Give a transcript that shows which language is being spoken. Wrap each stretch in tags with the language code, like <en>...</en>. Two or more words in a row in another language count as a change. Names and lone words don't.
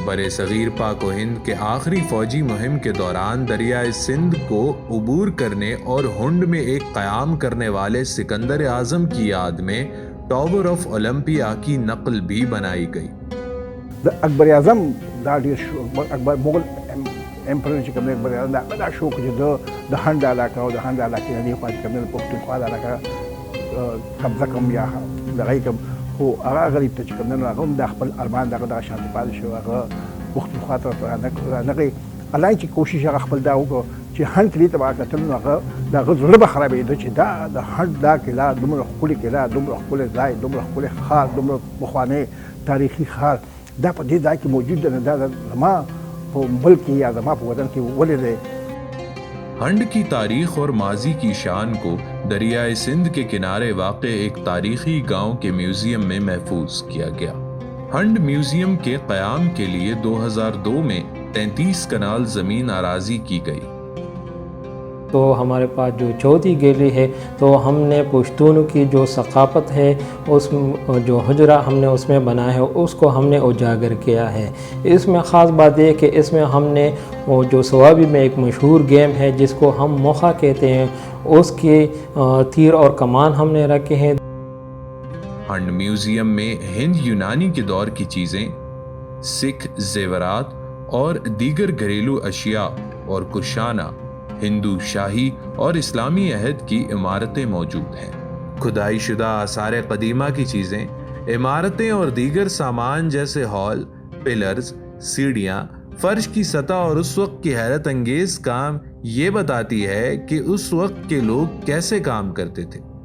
<ur>بر صغیر پاک و ہند کے آخری فوجی مہم کے دوران دریائے سندھ کو عبور کرنے اور ہنڈ میں ایک قیام کرنے والے سکندر اعظم کی یاد میں ٹاور آف اولمپیا کی نقل بھی بنائی گئی.</ur> <ps>अकबर आज़म अकबर मुगल एम्परर چې کوم دی اکبر اعظم دا شوق چې د هند علاقه او د هند علاقې نه دی خوا چې کوم دی پښتونخوا د علاقه قبضه کوم یا دغه کوم خو هغه غریب ته چې کوم دی هغه هم د خپل ارمان دغه شانتي پاتې شو، هغه پښتونخوا ته رانغی الله چې کوشش هغه خپل دا وکړو چې هند کلي ته به کتل نو هغه د هغه زړه به خرابېده چې دا د هند دا کلا دومره ښکلې کلا، دومره ښکلی ځای، دومره ښکلی ښار، دومره پخوانی تاریخي ښار دا په دې ځای کې موجود دی، دا زما</ps> <ur>ہنڈ کی تاریخ اور ماضی کی شان کو دریائے سندھ کے کنارے واقع ایک تاریخی گاؤں کے میوزیم میں محفوظ کیا گیا. ہنڈ میوزیم کے قیام کے لیے 2002 میں 33 کنال زمین اراضی کی گئی. تو ہمارے پاس جو چوتھی گیلری ہے، تو ہم نے پشتونوں کی جو ثقافت ہے اس جو حجرہ ہم نے اس میں بنایا ہے اس کو ہم نے اجاگر کیا ہے. اس میں خاص بات یہ کہ اس میں ہم نے وہ جو صوابی میں ایک مشہور گیم ہے جس کو ہم موخا کہتے ہیں، اس کے تیر اور کمان ہم نے رکھے ہیں. ہنڈ میوزیم میں ہند یونانی کے دور کی چیزیں، سکھ زیورات اور دیگر گھریلو اشیاء اور کشانہ ہندو شاہی اور اسلامی عہد کی عمارتیں موجود ہیں۔ کھدائی شدہ آثار قدیمہ کی چیزیں، عمارتیں اور دیگر سامان جیسے ہال، پلرز، سیڑھیاں، فرش کی سطح اور اس وقت کی حیرت انگیز کام یہ بتاتی ہے کہ اس وقت کے لوگ کیسے کام کرتے تھے۔</ur>